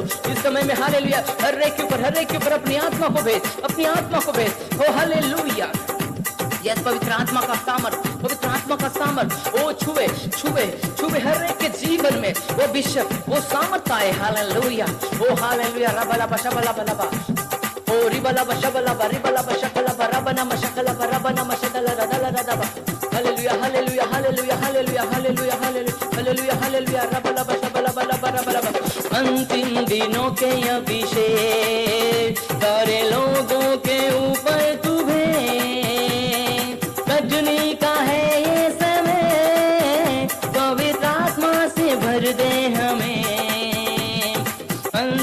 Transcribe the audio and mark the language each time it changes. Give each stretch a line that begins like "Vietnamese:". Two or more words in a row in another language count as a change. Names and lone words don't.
Hindi: इस समय में हालेलुया, हर एक के ऊपर अपनी आत्मा को भेज, अपनी आत्मा को भेज। ओ हालेलुया, यस पवित्र आत्मा का सामर्थ वो छुए हर एक के जीवन में, वो अभिषेक, वो सामर्थ आए। हालेलुया, ओ हालेलुया, रबला बशबला बलबा, ओ रिबला बशबला रिबला बशकला रबना मशकला रबना मशदला रदला रदबा। हालेलुया हालेलुया हालेलुया हालेलुया हालेलुया हालेलुया हालेलुया, रबला बशबला बलबा रबला। अंतिम दिनों के अभिषेक सारे लोगों के ऊपर तुम्हें, रजनी का है ये समय, पवित्र आत्मा से भर दे हमें।